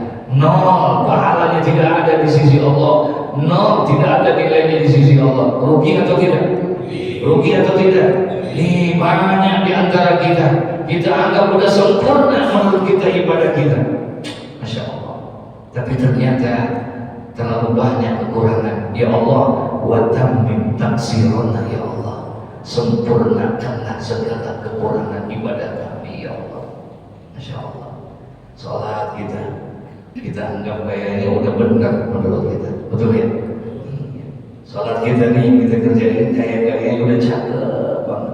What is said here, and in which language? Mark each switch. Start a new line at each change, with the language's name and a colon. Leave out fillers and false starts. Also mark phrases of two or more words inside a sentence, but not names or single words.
Indonesian: Nol pahalanya tidak ada di sisi Allah, nol tidak ada nilainya di sisi Allah. Rugi atau tidak? Rugi atau tidak? Ini banyak di antara kita anggap sudah sempurna menurut kita ibadah kita.
Arabic: ما شاء الله.
Indonesian: Tapi ternyata terlalu banyak kekurangan.
Arabic: يا الله, وتمم تقصيرنا يا الله,
Indonesian: sempurnakanlah segala kekurangan ibadah kami
Arabic: يا الله. ما شاء الله.
Indonesian: Salat kita anggap kayaknya udah benar menurut kita, betul ya? Salat kita nih kita kerjain kayaknya udah cakep banget.